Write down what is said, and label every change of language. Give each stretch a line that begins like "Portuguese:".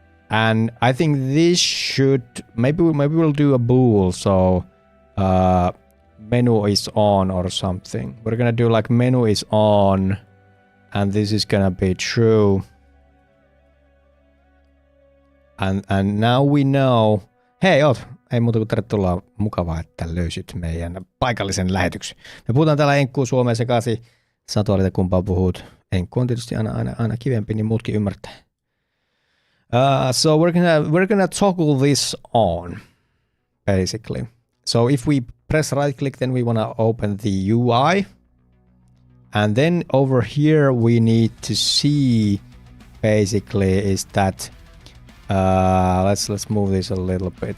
English: And I think this should, maybe we'll do a bool, so menu is on or something. We're gonna do like menu is on, and this is gonna be true. And now we know.
Finnish: Hei, ei muuta kuin tervetuloa. Mukavaa, että löysit meidän paikallisen lähetyksen. Me puhutaan täällä enkkuu suomea sekaisin. Satu valita kumpaa puhut. Enkku on tietysti aina kivempi, niin muutkin ymmärtää.
English: So we're gonna toggle this on, basically. So if we press right click, then we want to open the UI. And then over here we need to see basically is that let's move this a little bit.